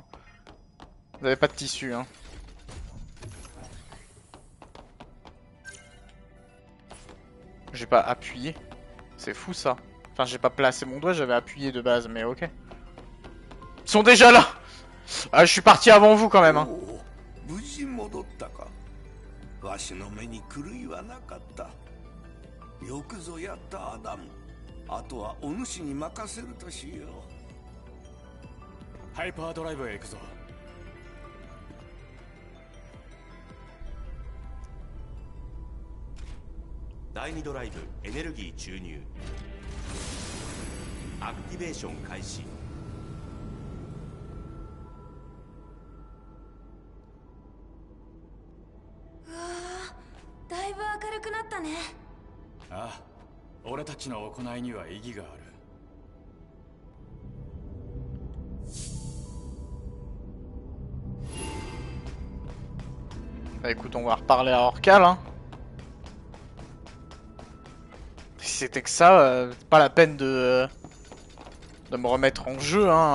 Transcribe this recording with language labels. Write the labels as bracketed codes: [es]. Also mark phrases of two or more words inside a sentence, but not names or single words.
[fr] Vous avez pas de tissu hein. J'ai pas appuyé. C'est fou ça. Enfin j'ai pas placé mon doigt, j'avais appuyé de base mais ok. Ils sont déjà là. Ah je suis parti avant vous quand même hein. [ja] わしの目に狂いはなかった。よくぞやったアダム。あとはお主に任せるとしよう。ハイパードライブへ行くぞ。第2ドライブエネルギー注入。アクティベーション開始。だいぶ明るくなったね。ああ、俺たちの行いには意義がある。 [fr] Bah écoute, on va reparler à Orcal hein. Si c'était que ça, pas la peine de me remettre en jeu hein.